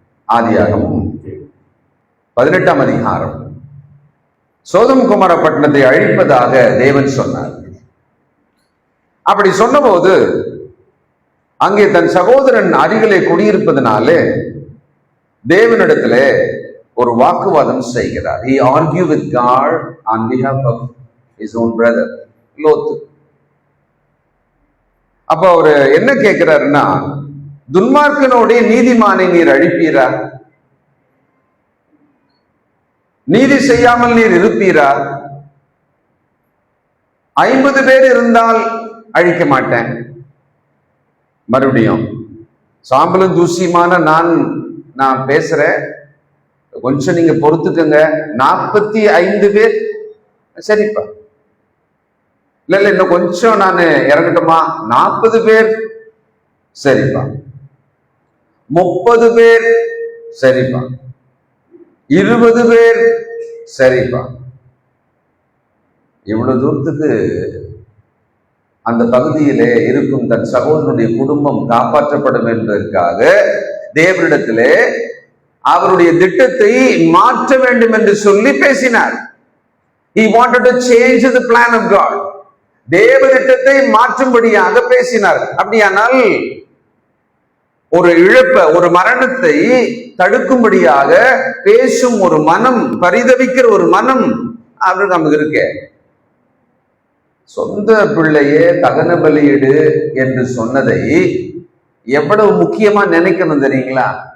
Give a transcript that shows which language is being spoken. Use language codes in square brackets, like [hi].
[ta] ஆதியாகமம் 18ஆம் அதிகாரம். சோதம் குமார பட்டணத்தை அழிப்பதாக தேவன் சொன்னார். அப்படி சொன்னபோது அங்கே தன் சகோதரன் அருகிலே குடியிருப்பதனாலே தேவனிடத்துல ஒரு வாக்குவாதம் செய்கிறார். [en] He argued with God on behalf of his own brother லோத்து. [ta] அப்ப அவரு என்ன கேட்கிறாருன்னா, துன்மார்க்கனோடைய நீதிமானை நீர் அழிப்பீரா? நீதி செய்யாமல் நீர் இருப்பீரா? 50 பேர் இருந்தால் அழிக்க மாட்டேன். மறுபடியும் சாம்பலும் தூசியுமான நான் பேசுறேன், கொஞ்சம் நீங்க பொறுத்துக்கங்க. 45 பேர் சரிப்பா, இல்ல இன்னும் கொஞ்சம் நான் இறங்கட்டுமா? 40 பேர் சரிப்பா, 30 பேர் சரிப்பா, 20 பேர் சரிப்பா. இவ்வளவு தூரத்துக்கு அந்த பகுதியிலே இருக்கும் தன் சகோதரனுடைய குடும்பம் காப்பாற்றப்படும் என்பதற்காக தேவனிடத்திலே அவருடைய திட்டத்தை மாற்ற வேண்டும் என்று சொல்லி பேசினார். [en] He wanted to change the plan of God. [ta] தேவ திட்டத்தை மாற்றும்படியாக பேசினார். அப்படியானால் ஒரு இழப்ப, ஒரு மரணத்தை தடுக்கும்படியாக பேசும் ஒரு மனம், பரிதவிக்கிற ஒரு மனம் அவருக்கு நமக்கு இருக்க. சொந்த பிள்ளையே தகன பலியிடு என்று சொன்னதை எவ்வளவு முக்கியமா நினைக்கணும் தெரியுங்களா?